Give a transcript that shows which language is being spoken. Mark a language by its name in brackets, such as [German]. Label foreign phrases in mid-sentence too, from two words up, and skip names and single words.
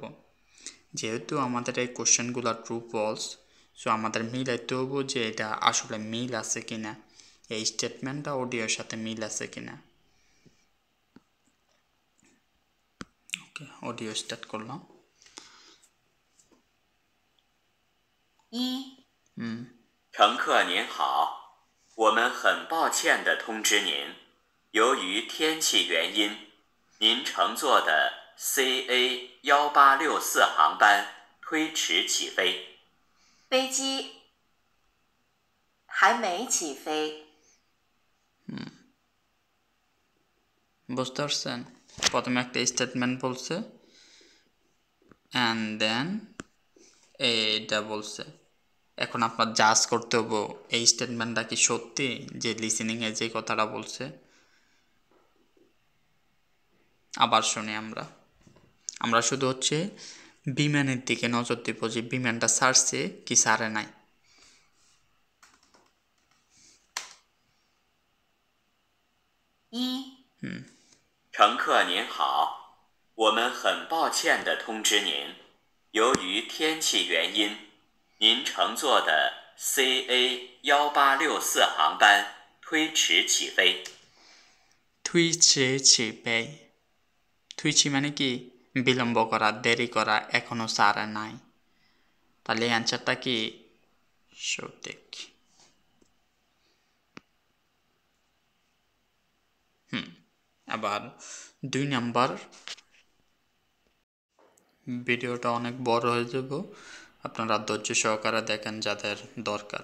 [Bangla] যেহেতু আমাদের এই কোশ্চেনগুলো [English] true false, [Bangla] সো আমাদের মিলাইতে হবো যে এটা আসলে মিল আছে কিনা, এই স্টেটমেন্টটা অডিওর সাথে মিল আছে কিনা। ওকে, অডিও স্টার্ট করলাম। [Chinese] 乘客您好，我们很抱歉地通知您，由于天气原因，您乘坐的 CA1864航班推迟起飞。飞机还没起飞。 [Bangla] বুঝতে পারছেন? প্রথমে একটা স্টেটমেন্ট বলছে [English] and then [Bangla] এইটা বলছে। এখন আপনার জাজ করতে হবে এই স্টেটমেন্টটা কি সত্যি, যে লিসেনিংয়ে যে কথাটা বলছে। আবার শুনি আমরা শুধু হচ্ছে বিমানের দিকে নজর দিব যে বিমানটা ছাড়ছে কি ছাড়ে নাই। [Chinese] 一、乘客您好，我们很抱歉地通知您，由于天气原因，您乘坐的 CA 1864航班推迟起飞。 [Bangla] থুইছি মানে কি বিলম্ব করা, দেরি করা, এখনো ছাড়ে নাই। তাহলে অ্যান্সারটা কি সঠিক? আবার 2 নাম্বার, ভিডিওটা অনেক বড় হয়ে যাব, আপনারা ধৈর্য সহকারে দেখেন যাদের দরকার।